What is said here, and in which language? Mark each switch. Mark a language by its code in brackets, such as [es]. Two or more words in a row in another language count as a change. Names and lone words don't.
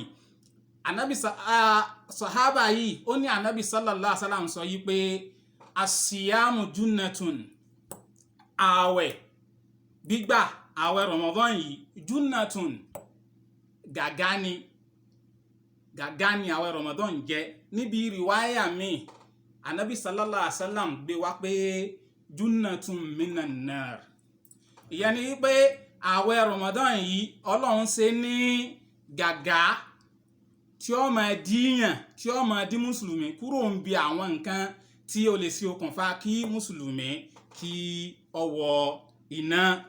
[yo] Ànábì sọ̀hábà yìí ó ní Ànábì [ar] صلى الله عليه وسلم [yo] sọ yìí pé [ar] الصيام جنة, [yo] ààwẹ̀ gbígbà ààwẹ̀ Ramadan yìí junnatun, gàgá ni àwẹ̀ Ramadan jẹ́. Níbi riwaya mi Ànábì [ar] صلى الله عليه وسلم [yo] gbé wá pé [ar] جنة من النار, [yo] ìyẹn ni pé àwẹ̀ Ramadan yìí Ọlọ́run ṣe ní gàgá tí ó máa díyàn, tí ó máa dí mùsùlùmí kúrò ń bi àwọn nǹkan tí ó lè ṣe okùnfà kí mùsùlùmí kí ó wọ iná.